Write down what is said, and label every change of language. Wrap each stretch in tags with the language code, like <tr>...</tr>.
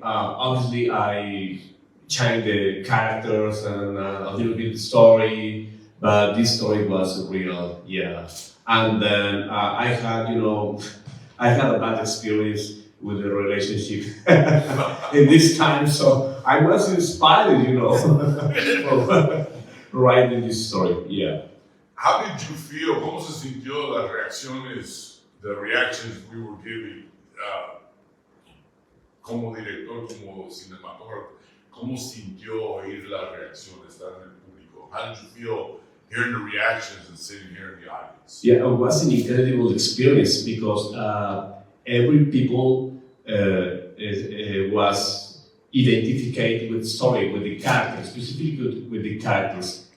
<en>Obviously, I changed the characters and a little bit the story, but this story was real. Yeah. And then I had a bad experience with the relationship in this time, so I was inspired, for writing this story. Yeah. How did you feel?</en> <es>¿Cómo se sintió las reacciones, the reactions we were giving como director, como cinematógrafo? ¿Cómo sintió oír las reacciones, estar en el público?</es> <en>How did you feel hearing the reactions and sitting here in the audience? Yeah, it was an incredible experience because every people was identified with the story, with the characters, specifically with the characters.</en>